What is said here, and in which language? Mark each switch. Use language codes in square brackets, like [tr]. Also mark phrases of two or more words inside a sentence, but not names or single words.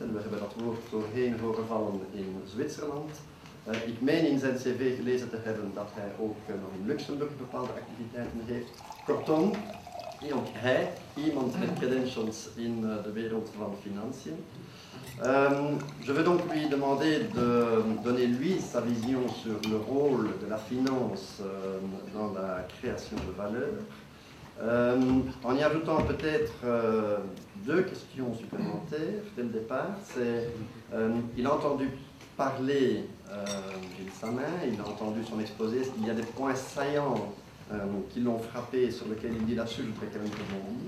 [nl] En we hebben dat woord doorheen horen vallen in Zwitserland. Ik meen in zijn cv gelezen te hebben dat hij ook nog in Luxemburg bepaalde activiteiten heeft. Kortom, ook hij, iemand met credentials in de wereld van financiën. [fr] Je vais donc lui demander de donner lui sa vision sur le rôle de la finance dans la création de valeur, en y ajoutant peut-être deux questions supplémentaires dès le départ. Il a entendu parler Gilles Samin, il a entendu son exposé, il y a des points saillants qui l'ont frappé, sur lesquels il dit là-dessus, je voudrais quand même rebondir.